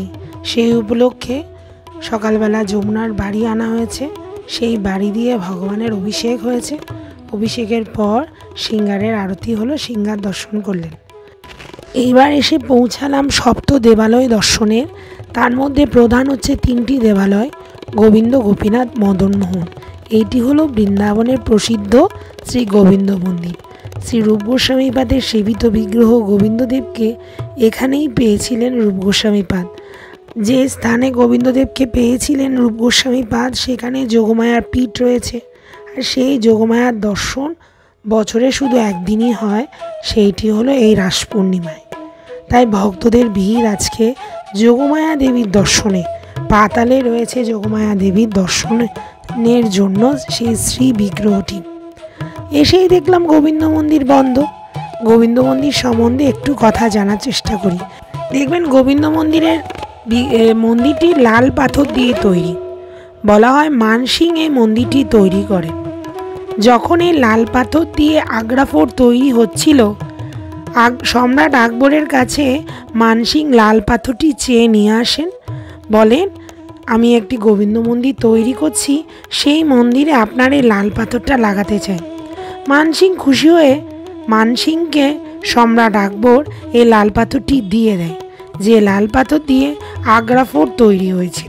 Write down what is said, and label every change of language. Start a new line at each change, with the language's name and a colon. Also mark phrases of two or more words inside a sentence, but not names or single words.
Bangla: সেই উপলক্ষে সকাল বেলা যমুনার বারি আনা হয়েছে। সেই বারি দিয়ে ভগবানের অভিষেক হয়েছে। অভিষেকের পর সিঙ্গারের আরতি হলো, সিঙ্গার দর্শন করলেন। এইবার এসে পৌঁছালাম সপ্ত দেবালয় দর্শনের। তার মধ্যে প্রধান হচ্ছে তিনটি দেবালয়, গোবিন্দ গোপীনাথ মদনমোহন। এটি হলো বৃন্দাবনের প্রসিদ্ধ শ্রী গোবিন্দ মন্দির। শ্রী রূপ গোস্বামীপাদের সেবিত বিগ্রহ গোবিন্দদেবকে এখানেই পেয়েছিলেন রূপ গোস্বামীপাদ। যে স্থানে গোবিন্দদেবকে পেয়েছিলেন রূপ গোস্বামীপাদ সেখানে যোগমায়ার পীঠ রয়েছে। আর সেই যোগমায়ার দর্শন বছরে শুধু একদিনই হয়, সেইটি হলো এই রাস পূর্ণিমায়। তাই ভক্তদের ভিড় আজকে যোগমায়া দেবীর দর্শনে। পাতালে রয়েছে যোগমায়া দেবীর দর্শনের জন্য সেই শ্রী বিগ্রহটি। এসেই দেখলাম গোবিন্দ মন্দির বন্ধ। গোবিন্দ মন্দির সম্বন্ধে একটু কথা জানার চেষ্টা করি। দেখবেন গোবিন্দ মন্দিরের মন্দিরটি লাল পাথর দিয়ে তৈরি। বলা হয় মানসিংহ এই মন্দিরটি তৈরি করেন। যখন এই লাল পাথর দিয়ে আগ্রা ফোর্ট তৈরি হচ্ছিল, সম্রাট আকবরের কাছে মানসিং লাল পাথরটি চেয়ে নিয়ে আসেন। বলেন, আমি একটি গোবিন্দ মন্দির তৈরি করছি, সেই মন্দিরে আপনার এই লাল পাথরটা লাগাতে চাই। মানসিং খুশি হয়ে মানসিংকে সম্রাট আকবর এই লাল পাথরটি দিয়ে দেয়, যে লাল পাথর দিয়ে আগ্রা ফোর্ট তৈরি হয়েছিল।